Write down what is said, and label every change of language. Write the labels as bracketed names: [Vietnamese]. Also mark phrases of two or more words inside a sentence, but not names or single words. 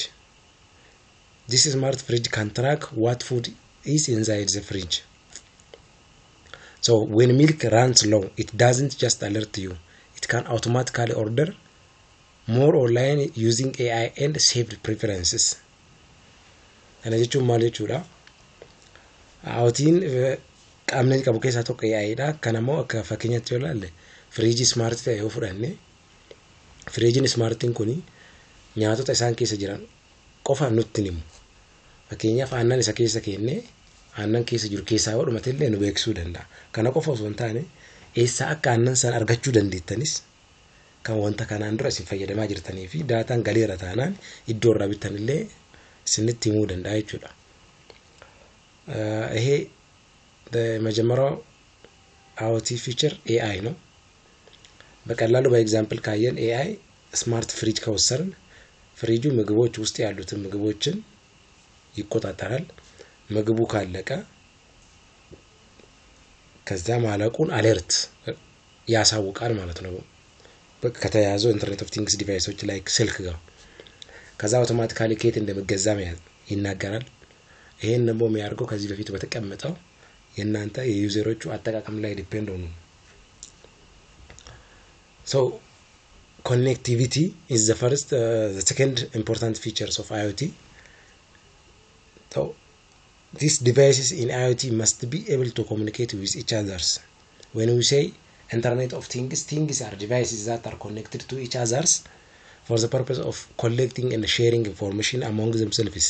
[English] This smart fridge can track what food is inside the fridge. So when milk runs low, it doesn't just alert you. It can automatically order more online using AI and saved preferences. And as you [Oromo] maal jechuudha, IoT'n qaamni qabu keessaa tokko AI dha. Kanammoo akka fakkeenyaatti yoo ilaalle firiijii smart ta'e yoo fudhanne, firiijiin smartiin kuni nyaatota isaan keessa jiran qofa nutti himu. Fakkeenyaaf aannan isa keessa kennee aannan keessa jiru keessaa yoo dhumate illee nu beeksisuu danda'a. Kana qofa osoo hin taane eessaa akka aannan san argachuu dandeettanis kan wanta kanaan dura isin fayyadamaa jirtanii fi daataan galeera taanaan iddoo irraa bittan illee isinitti himuu danda'a jechuudha. [Amharic] ይሄ በመጀመሪያው IoT ፊቸር AI ነው። በቀላሉ በኤግዛምፕል ካየን AI [English] smart fridge [Amharic] ከወሰርን ፍሪጁ ምግቦች ውስጥ ያሉትን ምግቦችን ይቆጣጠራል። ምግቡ ካለቀ ከዛ ማለቁን አለርት ያሳውቃል ማለት ነው ከተያዘው [English] Internet of Things [Amharic] ዲቫይሶች ላይክ ስልክ ጋር። ከዛ አውቶማቲካሊ ከየት እንደምገዛ ይናገራል። ይሄን ደግሞ የሚያደርገው ከዚህ በፊት በተቀመጠው የናንተ የዩዘሮቹ አጠቃቀም ላይ ዲፔንድ ሆኑ። [English] So connectivity is the second important features of IoT. So these devices in IoT must be able to communicate with each other. When we say Internet of Things, things are devices that are connected to each other for the purpose of collecting and sharing information among themselves.